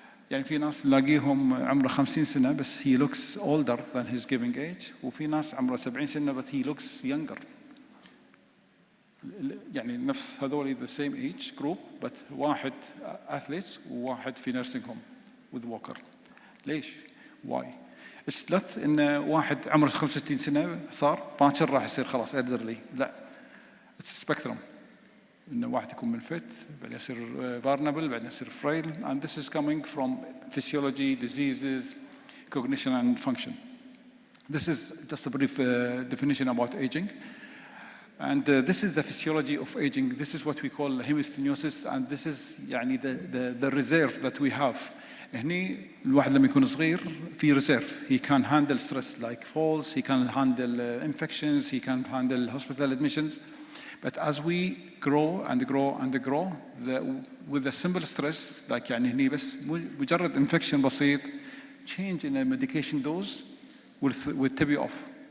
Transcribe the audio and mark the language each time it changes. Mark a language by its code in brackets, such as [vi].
[ar] يعني في ناس نلاقيهم عمره 50 سنة بس [en] he looks older than his giving age, [ar] وفي ناس عمره 70 سنة [en] but he looks younger. [ar] يعني نفس هذول [en] the same age group but واحد athletes [ar] وواحد في [en] nursing home with walker. [ar] ليش؟ [en] Why? It's not [ar] إن واحد عمره 65 سنة صار باكر راح يصير خلاص elderly. لا. [en] It's a spectrum. [ar] إن واحد يكون منفت بعدين يصير [en] vulnerable بعدين يصير frail, and this is coming from physiology, diseases, cognition and function. This is just a brief definition about aging. And this is the physiology of aging. This is what we call hemostenosis, and this is يعني the reserve that we have. [ar] هني الواحد لما يكون صغير في reserve. [en] He can handle stress like falls, he can handle infections, he can handle hospital admissions. But as we grow and grow and grow, with the simple stress, like [ar] يعني هني بس مجرد [en] infection بسيط, change in a medication dose will tip you off.